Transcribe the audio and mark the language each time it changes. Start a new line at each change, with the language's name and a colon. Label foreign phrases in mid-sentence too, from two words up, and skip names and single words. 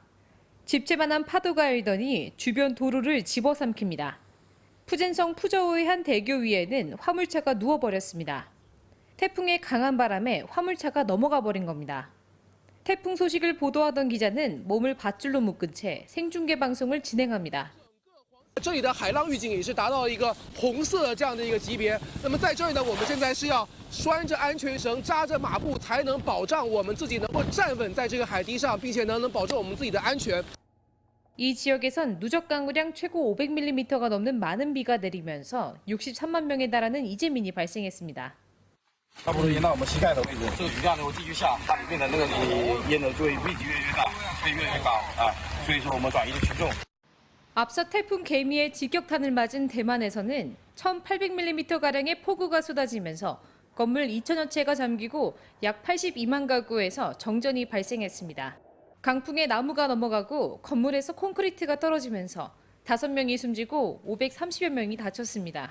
Korean: 집채만한 파도가 일더니 주변 도로를 집어삼킵니다. 푸젠성 푸저우의 한 대교 위에는 화물차가 누워버렸습니다. 태풍의 강한 바람에 화물차가 넘어가 버린 겁니다. 태풍 소식을 보도하던 기자는 몸을 밧줄로 묶은 채 생중계 방송을 진행합니다.
Chinese: 这里的海浪预警也是达到了一个红色的这样的一个级别。那么在这里呢，我们现在是要拴着安全绳、扎着马步，才能保障我们自己能够站稳在这个海堤上，并且能保证我们自己的安全。
Korean: 이 지역에선 누적 강우량 최고 500mm가 넘는 많은 비가 내리면서 63만 명에 달하는 이재민이 발생했습니다.
Chinese: 差不多淹到我们膝盖的位置，这个雨量如果继续下，它里面的那个淹的就会面积越来越大，会越来越高啊。所以说我们转移的群众。
Korean: 앞서 태풍 개미의 직격탄을 맞은 대만에서는 1,800mm가량의 폭우가 쏟아지면서 건물 2천여 채가 잠기고 약 82만 가구에서 정전이 발생했습니다. 강풍에 나무가 넘어가고 건물에서 콘크리트가 떨어지면서 5명이 숨지고 530여 명이 다쳤습니다.